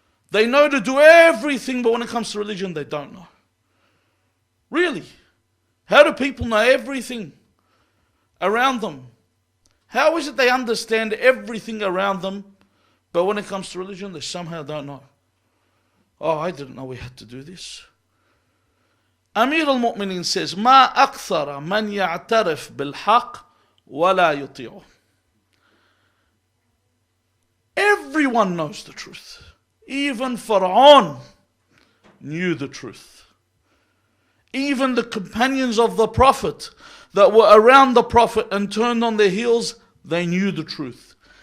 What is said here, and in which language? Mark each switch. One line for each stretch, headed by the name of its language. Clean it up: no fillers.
English: They know to do everything, but when it comes to religion, they don't know. Really? How do people know everything around them? How is it they understand everything around them, but when it comes to religion, they somehow don't know? Oh, I didn't know we had to do this. Amir al-Mu'minin says,
Arabic: ما أكثر من يعترف بالحق ولا يطيعه.
English: Everyone knows the truth. Even Pharaoh knew the truth. Even the companions of the Prophet that were around the Prophet and turned on their heels, they knew the truth.